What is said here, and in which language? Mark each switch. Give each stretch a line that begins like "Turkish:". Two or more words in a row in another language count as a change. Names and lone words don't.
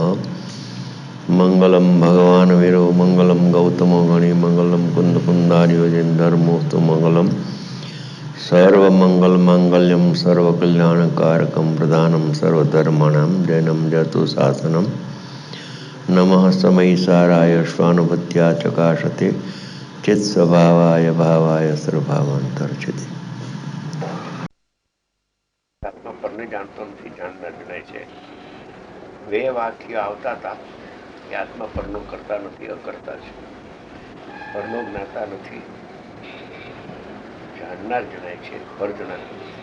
Sanskrit: मंगलम भगवान वीरो मंगलम गौतमो गणि मंगलम कुंद कुंदारियोजन धर्मोस्तु मंगलम सर्वमंगल मांगल्यम सर्वकल्याणकारकम प्रधानम सर्वधर्माणां जैनम जतु शासनम नमः समयी साराय स्वानुभूत्या चकाशते चित स्वभावाय भावाय सर्वभावांतर्चिते।
Gujarati: આત્મા પરને જાણતો નથી, જાણનાર જણાય છે. બે વાક્ય આવતા હતા કે આત્મા પરનો કરતા નથી, અકર્તા છે. પરનો જ્ઞાતા નથી, જાણનાર જણાય છે, પર જણાતું નથી.